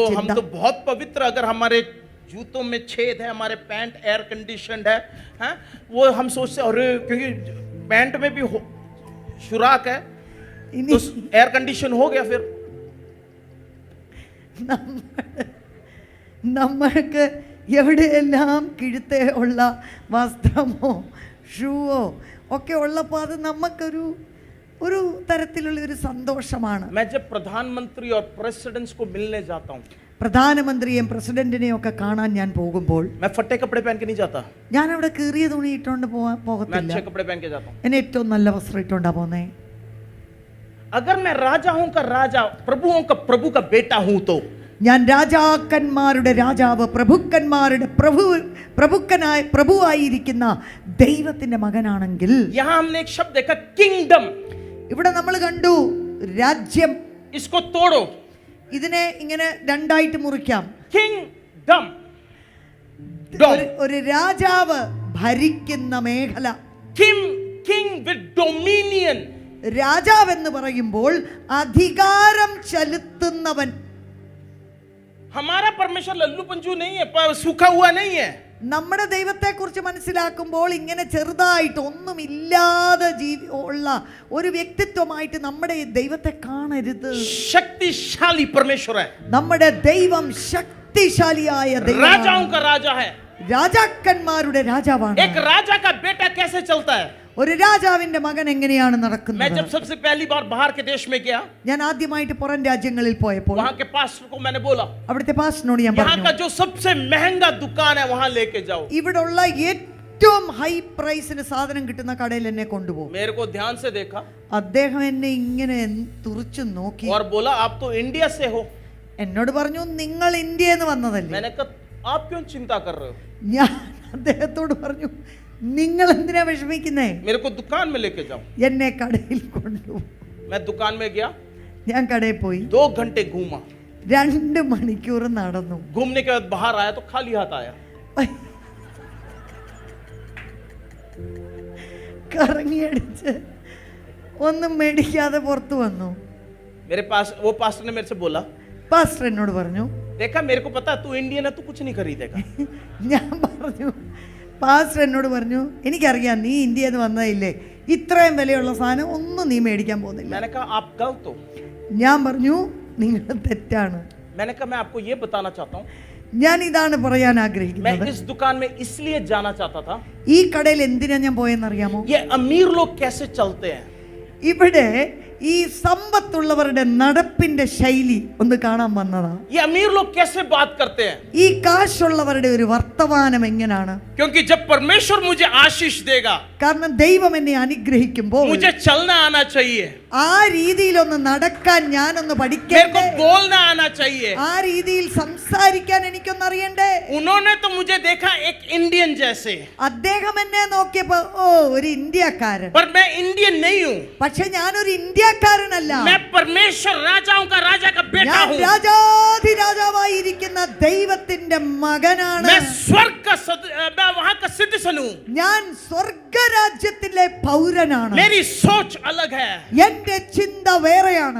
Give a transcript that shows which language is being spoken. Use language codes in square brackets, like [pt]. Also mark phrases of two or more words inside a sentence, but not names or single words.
[hi] हम [ml] ചിന്ത. [hi] तो बहुत पवित्र, अगर हमारे जूतों में छेद है, हमारे पैंट [en] air conditioned [hi] है, हैं? वो हम सोचते अरे क्योंकि पैंट में भी सुराख है [ml] ഇനി [hi] तो [en] air condition [hi] हो गया। फिर [ml] നമ്മൾക്ക് എവിടെയെല്ലാം കിഴുത്തേ ഉള്ള വസ്ത്രമോ ഷൂവോ ഒക്കെ ഉള്ളപ്പോൾ അത് നമുക്കൊരു ഒരു തരത്തിലുള്ള ഒരു സന്തോഷമാണ്. [hi] मैं जब प्रधानमंत्री और प्रेसिडेंट्स को मिलने जाता हूँ, [ml] പ്രധാനമന്ത്രിയെയും പ്രസിഡന്റിനെയും ഒക്കെ കാണാൻ ഞാൻ പോകുമ്പോൾ [hi] मैं फटे कपड़े पहन के नहीं जाता, [ml] ഞാൻ അവിടെ കീറിയ തുണി ഇട്ടുകൊണ്ട് [hi] मैं [ml] പോകത്തില്ല. [hi] अच्छे कपड़े पहन के जाता हूँ। [ml] എന്നെ ഏറ്റവും നല്ല വസ്ത്രം ഇട്ടുകൊണ്ടാ പോന്നേ. [hi] अगर मैं राजाओं का राजा, प्रभुओं का प्रभु का बेटा हूं तो [ml] ഞാൻ രാജാക്കന്മാരുടെ രാജാവ്, പ്രഭുക്കന്മാരുടെ പ്രഭുവായിരിക്കുന്ന ദൈവത്തിന്റെ മകനാണെങ്കിൽ, [hi] यहां हमने एक शब्द देखा किंगडम, [ml] ഇവിടെ നമ്മൾ കണ്ടു രാജ്യം. [hi] इसको तोड़ो, [ml] ഇതിനെ ഇങ്ങനെ രണ്ടായിട്ട് മുറിക്കാം. [hi] किंगडम, ഒരു രാജാവ് ഭരിക്കുന്ന മേഖല. [en] king with dominion, [ml] രാജാവ് എന്ന് പറയുമ്പോൾ അധികാരം ചെലുത്തുന്നവൻ. [hi] हमारा परमेश्वर लल्लू पंजू नहीं है, सूखा हुआ नहीं है। [ml] നമ്മുടെ ദൈവത്തെ കുറിച്ച് മനസ്സിലാക്കുമ്പോൾ ഇങ്ങനെ ചെറുതായിട്ട് ഒന്നുമില്ലാതെ ഉള്ള ഒരു വ്യക്തിത്വമായിട്ട് നമ്മുടെ ദൈവത്തെ കാണരുത്. [hi] शक्तिशाली परमेश्वर है, [ml] നമ്മുടെ ദൈവം ശക്തിശാലിയായ ദൈവമാണ്. [hi] राजाओं का राजा है, [ml] രാജാക്കന്മാരുടെ രാജാവാണ്. [hi] एक राजा का बेटा कैसे चलता है? [ml] ഒരു രാജാവിന്റെ മകൻ എങ്ങനെയാണ് [hi] मैं [ml] നടക്കുന്നത്? [hi] जब सबसे पहली बार बाहर के देश में गया, [ml] ഞാൻ ആദ്യമായിട്ട് പുറം രാജ്യങ്ങളിൽ പോയപ്പോൾ [hi] वहां के पास्टर को मैंने बोला, [ml] അവിടുത്തെ പാസ്റ്ററിനോട് ഞാൻ [hi] यहाँ [ml] പറഞ്ഞു, [hi] का जो सबसे महंगा दुकान है वहां लेके जाओ। [ml] ഇവിടുള്ള ഏറ്റവും [en] high priceിന് [ml] സാധനം കിട്ടുന്ന കടയിൽ എന്നെ കൊണ്ടുപോകും. [hi] मेरे को ध्यान से देखा [ml] അദ്ദേഹം എന്നെ ഇങ്ങനെ തുറിച്ചു നോക്കി [hi] और बोला आप तो इंडिया से हो। [ml] എന്നോട് പറഞ്ഞു, നിങ്ങൾ ഇന്ത്യയിൽ നിന്ന് വന്നതല്ലേ? [hi] मैंने कहा आप क्यों चिंता कर रहे हो? [ml] ഞാൻ അദ്ദേഹത്തോട് പറഞ്ഞു, നിങ്ങൾ എന്തിനാ വിഷമിക്കുന്നേ? [hi] मेरे को दुकान में लेके जाओ। [ml] എന്നെ കടയിൽ കൊണ്ടുപോകും. [hi] मैं दुकान में गया, [ml] ഞാൻ കടയിൽ പോയി [hi] 2 घंटे घूमा, [ml] 2 മണിക്കൂർ നടന്നു. [hi] घूमने के बाद बाहर आया तो खाली हाथ आया। [ml] കറങ്ങിയടിച്ച് ഒന്നും മേടിക്കാതെ പുറത്തു വന്നു. [hi] मेरे पास वो पास्टर ने मेरे से बोला, [ml] പാസ്റ്റർ എന്നോട് പറഞ്ഞു, [hi] देखा मेरे को पता है तू इंडियन है, तू कुछ नहीं खरीदेगा। [ml] ഞാൻ പറഞ്ഞു, പാസ്റ്റർ എന്നോട് പറഞ്ഞു, എനിക്കറിയാം നീ ഇന്ത്യയിൽ നിന്ന് വന്നതില്ലേ, ഇത്രയും വിലയുള്ള സാധനം ഒന്നും നീ മേടിക്കാൻ പോകുന്നില്ല. [hi] मैंने कहा आप गलत हो। [ml] ഞാൻ പറഞ്ഞു, നിങ്ങൾ തെറ്റാണ്. [hi] मैंने कहा मैं आपको ये बताना चाहता हूँ, [ml] ഞാൻ ഇതാണ് പറയാൻ [hi] मैं [ml] ആഗ്രഹിക്കുന്നത്. [hi] इस दुकान में इसलिए जाना चाहता था, [ml] ഈ കടയിൽ എന്തിനാ ഞാൻ പോയെന്നറിയാമോ? [hi] ये अमीर लोग कैसे चलते हैं। [ml] ഇവിടെ ഈ സമ്പത്തുള്ളവരുടെ നടപ്പിന്റെ ശൈലി ഒന്ന് കാണാൻ വന്നതാ. [hi] ये अमीर लोग कैसे बात करते हैं, [ml] ഈ കാശുള്ളവരുടെ ഒരു വർത്തമാനം എങ്ങനെയാണ്? [hi] क्योंकि जब परमेश्वर मुझे आशीष देगा, [ml] കാരണം ദൈവം എന്നെ അനുഗ്രഹിക്കുമ്പോൾ [hi] मुझे चलना आना चाहिए। [ml] ആ രീതിയിലൊന്ന് നടക്കാൻ ഞാനൊന്ന് [hi] मेरे को [ml] പഠിക്കണ്ടേ? [hi] बोलना आना चाहिए। [ml] ആ രീതിയിൽ സംസാരിക്കാൻ എനിക്കൊന്ന് അറിയണ്ടേ? [hi] उन्होंने तो मुझे देखा एक इंडियन जैसे, [ml] അദ്ദേഹം എന്നെ നോക്കിയപ്പോ ഓ ഒരു ഇന്ത്യക്കാരൻ. [hi] पर मैं इंडियन नहीं हूँ। [ml] പക്ഷെ ഞാനൊരു ഇന്ത്യക്കാരനല്ല. [hi] मैं परमेश्वर राजाओं का राजा का बेटा [ml] ഞാൻ [hi] हूँ। [ml] രാജാധിരാജാവായിരിക്കുന്ന ദൈവത്തിന്റെ മകനാണ്. [hi] मैं स्वर्ग का मैं वहाँ का सिटीजन हूँ। [ml] ഞാൻ സ്വർഗരാജ്യത്തിലെ പൗരനാണ്. [hi] मेरी सोच अलग है। [ml] എന്റെ ചിന്ത വേറെയാണ്.